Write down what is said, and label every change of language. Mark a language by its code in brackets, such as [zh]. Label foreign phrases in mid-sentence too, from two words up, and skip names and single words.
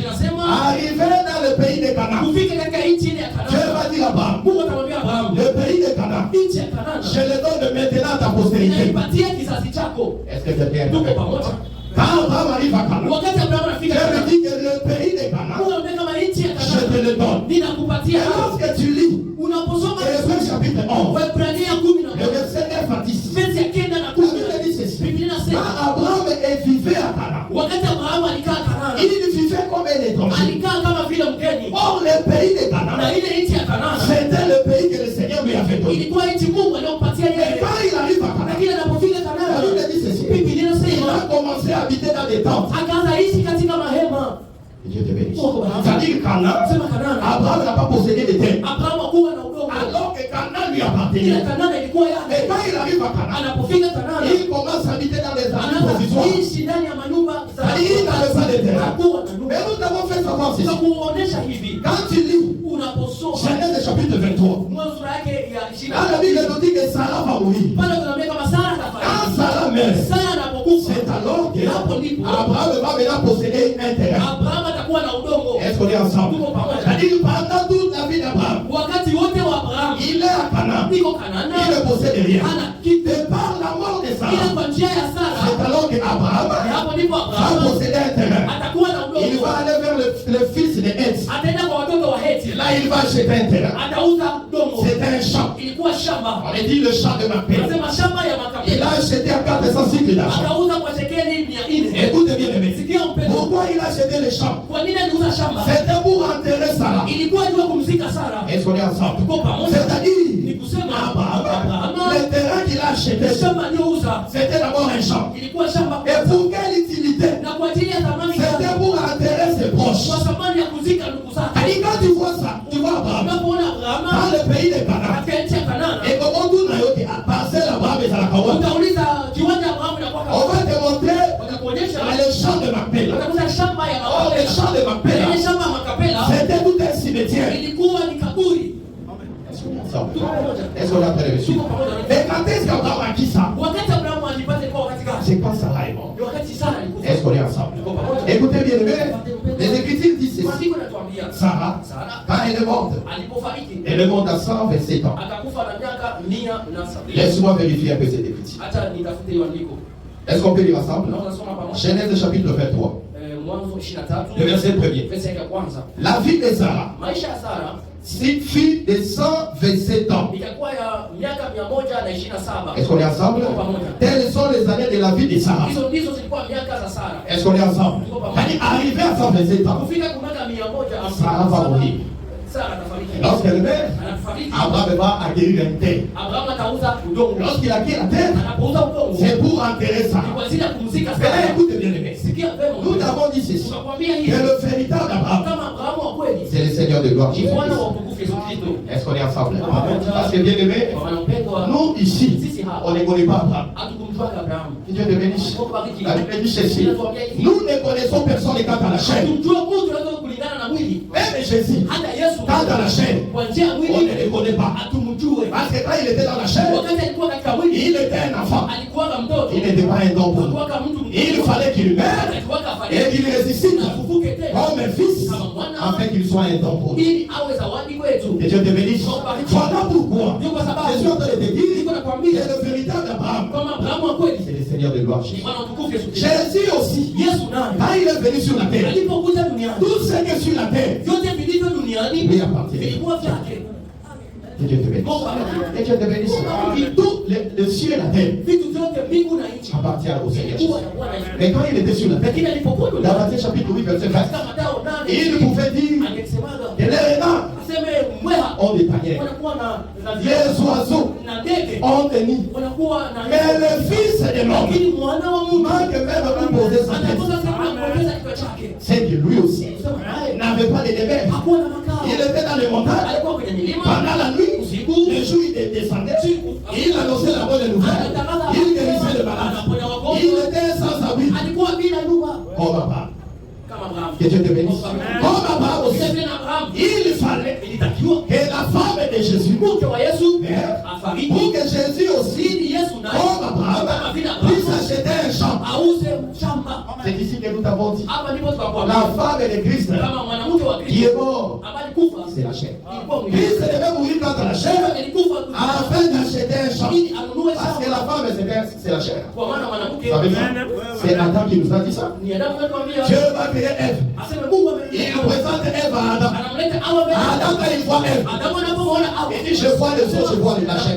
[fr] Arrivé dans le pays de Canaan, Dieu va dire à Abraham, le pays de Canaan, je le donne maintenant à ta postérité. Est-ce que quelqu'un est avec moi? Quand Abraham arrive à Canaan, Dieu me dit que [sw] anakupatia. [fr] Lorsque tu lis [sw] unaposoma [fr] Hébreux chapitre 11, [sw] Waebrania 10 [fr] le verset 9 à 10, [sw] verse ya 9 na [fr] la Bible 10, dit ceci. [sw] Biblia inasema [fr] Quand Abraham vivait à Canaan, [sw] wakati Abrahamu alikaa Kanaani, [fr] il vivait comme un étranger. [sw] alikaa kama vile mgeni. [fr] Or, le pays de Canaan, [sw] Na ile nchi ya Kanaani [fr] c'était le pays que le Seigneur lui avait donné. [sw] ilikuwa nchi Mungu aliyompatia [fr] Et [sw] yeye. [fr] quand il arrive à Canaan, [sw] Lakini anapofika [fr] la [sw] Kanaani, [fr] Bible dit ceci. [sw] Biblia [fr] Il [sw] inasema [fr] a commencé à habiter dans des tentes. [sw] akaanza ishi katika mahema. [fr] Et Dieu te bénisse. Oh, C'est-à-dire Canaan, [sw] Sema Kanaani, [fr] Abraham n'a pas possédé de terre. [sw] Abrahamu hakuwa na udongo. [fr] Alors que Canaan lui [sw] Ile [fr] appartenait. [sw] Kanaani ilikuwa [fr] Et [sw] yake. [fr] quand il arrive à Canaan, [sw] Anapofika Kanaani, [fr] il commence à habiter dans des abris provisoires. [sw] anaanza kuishi ndani ya manyumba za [fr] C'est-à-dire il n'avait pas de terrain. [sw] hakuwa na nyumba. [fr] Mais nous avons fait savoir ceci. [sw] Tunakuonesha hivi, [fr] Quand tu lis [sw] unaposoma [fr] Genèse chapitre 23, [sw] mwanzo yake ya 20, [fr] là la Bible nous dit que Sarah va mourir. [sw] pale tunaambia kama Sara [fr] Quand [sw] atafariki. [fr] Sarah meurt, [sw] Sara anapokufa, [fr] c'est alors que [sw] hapo ndipo [fr] Abraham va maintenant posséder un terrain. [sw] Abrahamu atakuwa na udongo. [fr] Est-ce qu'on est ensemble? C'est-à-dire pendant toute la vie d'Abraham, [sw] Wakati wote wa Abrahamu [fr] il est à Canaan. [sw] niko [fr] Il [sw] Kanaani, [fr] ne possède rien. [sw] hana kitu. [fr] Et par la mort de [sw] Ila Sarah, kwa njia ya Sara, [fr] c'est alors qu'Abraham [sw] hapo ndipo [fr] va [sw] Abrahamu [fr] posséder un terrain. [sw] atakuwa na [fr] Il [sw] udongo. [fr] va aller vers le fils de Heth. [sw] Ataenda kwa watoto wa Heti, [fr] Là, il va acheter un terrain. [sw] atauza udongo. [fr] C'est un champ. [sw] Ilikuwa shamba, [fr] On a dit le champ de ma paix. [sw] nasema shamba ya [fr] Il [sw] makabila. [fr] a acheté à 400 cycles d'argent. [sw] Akauza kwa shekeli 400. [fr] Écoutez bien, les mecs. [sw] Sikia mpendo, [fr] Pourquoi il a acheté le champ? [sw] kwa nini aliuza shamba? [fr] C'était pour enterrer Sarah. [sw] Ilikuwa jua kumzika Sara. [fr] Est-ce qu'on est ensemble? [sw] Tuko pamoja. Ni [fr] C'est-à-dire, [sw] kusema [fr] Abraham, [sw] Abrahamu, [fr] le terrain qu'il a acheté, [sw] shamba aliyouza [fr] c'était d'abord un champ. [sw] ilikuwa shamba, [fr] Et pour quelle utilité? [sw] na kwa ajili ya thamani [fr] C'était [sw] gani? [fr] pour enterrer ses proches. [sw] Kwa thamani ya kuzika ndugu zake. [fr] Et quand tu vois ça, tu vois Abraham [sw] Unapoona [fr] dans [sw] Abrahamu [fr] le pays de Canaan. [sw] katika nchi ya Kanaani, [fr] Et comment tout n'a eu à passer Abraham et Sarah. [sw] utauliza kiwanja Abrahamu inakuwa [fr] On [sw] kama, [fr] va te montrer [sw] watakuonyesha [fr] dans le champ de Macpéla. [sw] utakuta shamba ya [fr] Oh, le champ de Macpéla, [sw] Ile shamba ya makapela [fr] c'était tout un cimetière. [sw] ilikuwa ni kaburi. [fr] Est-ce qu'on est ensemble? Est-ce qu'on a très reçu? [sw] Tuko pamoja. [fr] Mais quand est-ce qu'Abraham a dit ça? [sw] Wakati Abrahamu alipata kwa wakati gani? [fr] C'est quand Sarah est morte. [sw] Ni wakati Sara alikufa. [fr] Est-ce qu'on est ensemble? Écoutez bien, les Écritures disent ceci. [sw] Maandiko yanatuambia [fr] Sarah, [sw] Sara [fr] quand elle est morte, [sw] alipofariki [fr] elle est morte à 127 ans. [sw] akakufa na miaka 170. [fr] Laisse-moi vérifier un peu cette écriture. [sw] Hata nitafute hiyo andiko. [fr] Est-ce qu'on peut lire ensemble? [sw] Naona soma pamoja. [fr] Genèse chapitre 23, [sw] Mwanzo 23. [fr] le verset 1er. [sw] Verse ya kwanza. [fr] La vie de Sarah [sw] Maisha ya Sara [fr] fut de 127 ans. [sw] ikakuwa ya miaka 127. [fr] Est-ce qu'on est ensemble? Telles sont les années de la vie de Sarah. [sw] Hizo ndizo zilikuwa miaka za Sara. [fr] Est-ce qu'on est ensemble? C'est-à-dire, arrivé à 127 ans, [sw] Kufika kwa miaka 100 [fr] Sarah va mourir. [sw] Sara atafariki. [fr] Lorsqu'elle meurt, [sw] Anafariki. [fr] Abraham va acquérir un terre. [sw] Abrahamu atauza udongo. [fr] Lorsqu'il acquiert la terre, [sw] Anapouza udongo. [fr] c'est pour enterrer [sw] Ni [fr] Sarah. [sw] kwa ajili ya kumzika [fr] Mais là, [sw] Sara. [fr] écoutez bien les mecs. [sw] Sikia vema. [fr] Nous avons dit ceci. [sw] Tunakwambia [fr] Que [sw] hivi. [fr] le véritable Abraham, [sw] Kama Abrahamu wa kweli [fr] c'est le Seigneur de gloire. [sw] ni Bwana wa utukufu Yesu Kristo. [fr] Est-ce qu'on est ensemble? Parce que bien aimé, [sw] Kwa wanampendwa, [fr] nous ici, on ne connaît pas Abraham. [sw] hatukumjua Abrahamu. [fr] Que Dieu te bénisse. La Bible dit ceci. Nous ne connaissons personne quant à la chair. [sw] Tumjua Mungu tunaweza kulingana na mwili. [fr] Même Jésus, [sw] Hata Yesu [fr] quant à la chair, [sw] kwa njia ya [fr] on [sw] mwili [fr] ne le connaît pas. [sw] hatumjue. [fr] Parce que quand il était dans la chair, [sw] Wakati alikuwa katika mwili [fr] il était un enfant. [sw] alikuwa kama mtoto. [fr] Il n'était pas un don pour nous. [sw] Alikuwa kama mtu [fr] Il fallait qu'il meure [sw] alikuwa [fr] et [sw] kafariki. [fr] qu'il ressuscite [sw] Afufuke tena [fr] comme un fils afin qu'il soit un don pour nous. [sw] ili awe zawadi kwetu. [fr] Et Dieu te bénisse. Voilà pourquoi [sw] Ndio kwa [fr] je [sw] sababu [fr] suis en train de te dire [sw] niko [fr] que [sw] nakwambia [fr] le véritable Abraham, [sw] kama Abrahamu wa kweli [fr] c'est le Seigneur de gloire. [sw] ni Bwana wa utukufu Yesu Kristo. [fr] Jésus aussi, [sw] Yesu naye [fr] quand il est venu sur la terre, [sw] alipokuja duniani [fr] tout ce qui est sur la terre [sw] vyote vilivyo duniani [fr] lui appartient. [sw] vilikuwa vyake. [fr] Que Dieu te bénisse. [sw] Mungu abariki. [fr] Que Dieu te bénisse. Tout le ciel et la terre [sw] Vitu vyote mbingu na nchi [fr] appartient au Seigneur. [sw] vilikuwa na Bwana Yesu. [fr] Mais quand il était sur la terre, [sw] Lakini alipokuwa [fr] dans [sw] duniani [fr] Matthieu chapitre 8, verset 20, [sw] katika Mathayo 8 [fr] il pouvait dire [sw] angesemaga [fr] que les renards [sw] aseme mbweha [fr] ont des paniers, [sw] wanakuwa na [fr] les oiseaux [sw] na ndege [fr] ont des nids. [sw] wanakuwa na [fr] Mais le Fils de l'homme [sw] lakini mwana wa Mungu [fr] manque même à poser sa [sw] anakosa [fr] tête. [sw] sehemu ya kuongeza kichwa chake. [fr] C'est que lui aussi [sw] Kusema naye [fr] n'avait pas de demeure. [sw] hakuwa na makao. [fr] Il était dans les montagnes. [sw] Alikuwa kwenye milima [fr] Pendant la nuit, [sw] usiku, [fr] le jour il descendait, il annonçait la bonne nouvelle. Il guérissait le malade. [sw] anaponya [fr] Il [sw] wagonjwa, [fr] était sans abri. [sw] alikuwa bila nyumba [fr] Comme Abraham. [sw] kama Abrahamu. [fr] Que Dieu te bénisse. Comme Abraham aussi. [sw] Sasa na Abrahamu [fr] Il fallait [sw] ilitakiwa [fr] que la femme de Jésus, [sw] mke wa Yesu [fr] mais [sw] afariki [fr] pour que Jésus aussi, [sw] ili Yesu naye [fr] comme Abraham, [sw] kama vile [fr] puisse [sw] Abrahamu [fr] acheter un champ. [sw] auze shamba. [fr] C'est ici que nous t'avons dit. [sw] Hapa ndipo tukakuwa [fr] La femme de Christ [sw] kama mwanamke wa [fr] qui [sw] Kristo [fr] est mort, [sw] ambaye kufa [fr] c'est la chair. Christ devait mourir dans la chair afin d'acheter un champ. Parce que la femme, c'est la chair. Vous savez ça? C'est Adam qui nous a dit ça. Dieu va créer Ève. Il présente Ève à Adam. Adam, quand il voit Ève, il dit je vois les os, je vois les chair.